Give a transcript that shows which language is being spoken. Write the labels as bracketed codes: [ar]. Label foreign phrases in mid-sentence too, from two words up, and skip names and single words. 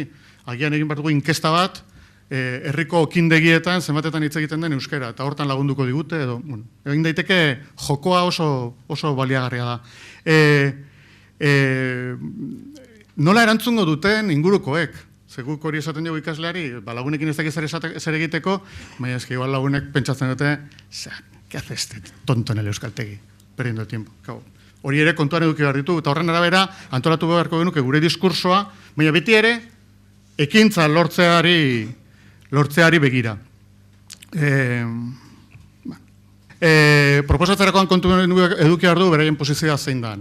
[eu] Agian egin behar dugu inkesta bat, herriko okindegietan zenbatetan hitz egiten den euskara, eta hortan lagunduko digute, edo, egin daiteke jokoa oso baliagarria da. Nola erantzungo duten ingurukoek? Zeguk hori esaten dugu ikasleari, lagunekin ez dakiz zer egiteko, baina eski igual lagunek pentsatzen dute, [es] ¿qué hace este tonto en el euskaltegi? Perdiendo tiempo. [eu] Hori ere kontuan eduki behar ditu, eta horren arabera antolatu beharko genuke gure diskursoa, baina beti ere ekintza lortzeari begira. Proposatzerakoan kontu eduki behar du beraien posizioa zein dan.